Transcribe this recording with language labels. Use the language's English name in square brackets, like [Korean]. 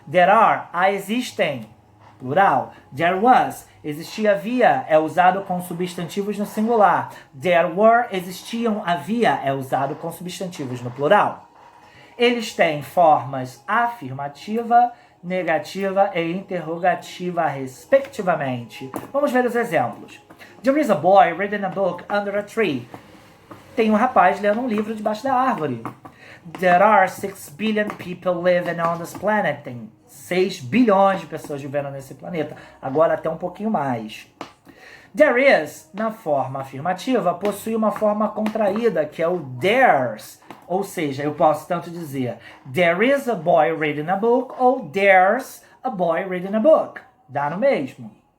[English] There are, [Portuguese] existem, plural. [English] There was, [Portuguese] existia, havia, é usado com substantivos no singular. [English] There were, [Portuguese] existiam, havia, é usado com substantivos no plural. Eles têm formas afirmativa, negativa e interrogativa, respectivamente. Vamos ver os exemplos. [English] There is a boy reading a book under a tree. [Portuguese] Tem um rapaz lendo um livro debaixo da árvore. [English] There are 6 billion people living on this planet. [Portuguese] Tem 6 bilhões de pessoas vivendo nesse planeta. Agora até um pouquinho mais. [English] There is, [Portuguese] na forma afirmativa, possui uma forma contraída, que é o [English] there's. [Portuguese] Ou seja, eu posso tanto dizer [English] there is a boy reading a book [Portuguese] ou [English] there's a boy reading a book. [Portuguese] Dá no mesmo.